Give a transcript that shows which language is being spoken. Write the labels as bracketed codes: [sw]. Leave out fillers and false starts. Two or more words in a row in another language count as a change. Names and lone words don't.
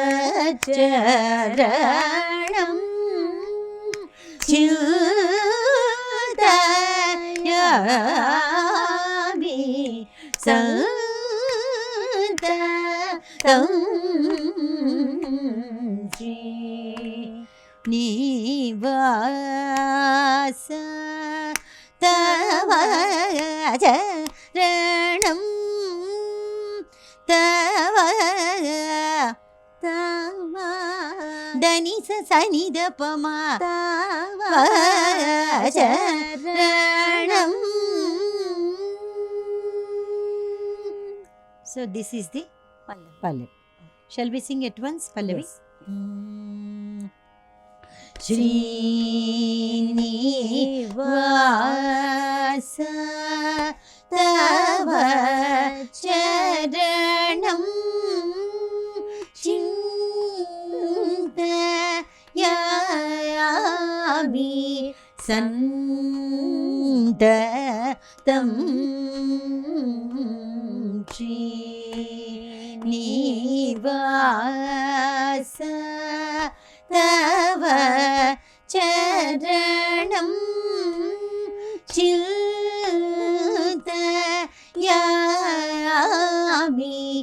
[sa] charanam childayami santatam Srinivasa tava charanam tava tava dani sa sani da pama tava charanam. [en] So this is the Pallavi. Shall we sing at once Pallavi? Yes. [sa] Srinivasa tava charanam chintayami santatam Srinivasa tava charanam chintayami